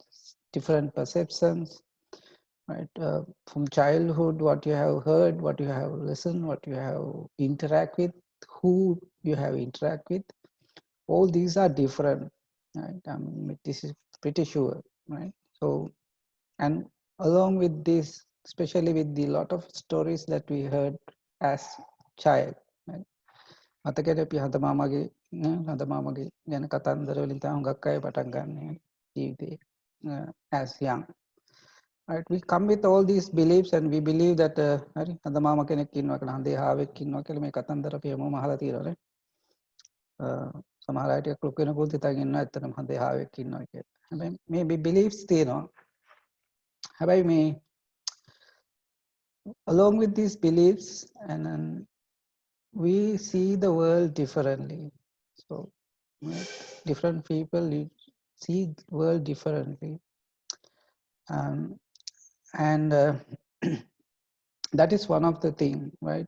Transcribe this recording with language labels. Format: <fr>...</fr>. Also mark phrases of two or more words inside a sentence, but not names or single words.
<en>Different perceptions, right? From childhood, what you have heard, what you have listened, what you have interact with, who you have interact with, all these are different, right? This is pretty sure, right? So, and along with this, especially with the lot of stories that we heard as child, right?</en> <si>මතකද අපි හඳමාමගේ ගැන කතන්දර වලින් තමයි හුඟක් අය පටන් ගන්න ජීවිතේ</si> <en>as young. Right, we come with all these beliefs and we believe that</en> <si>හරි හඳමාම කෙනෙක් ඉන්නවා කියලා හඳේ හාවෙක් ඉන්නවා කියලා මේ කතන්දර අපි හැමෝම අහලා තියෙනවා නේ. සමහර අය ටිකක් ලොකු වෙනකොට හිතන් ඉන්නවා ඇත්තටම හඳේ හාවෙක් ඉන්නවා කියලා. හැබැයි මේ beliefs තියෙනවා. හැබැයි මේ</si> <en>along with these beliefs and we see the world differently. So different people see the world differently. And that is one of the thing, right?</en>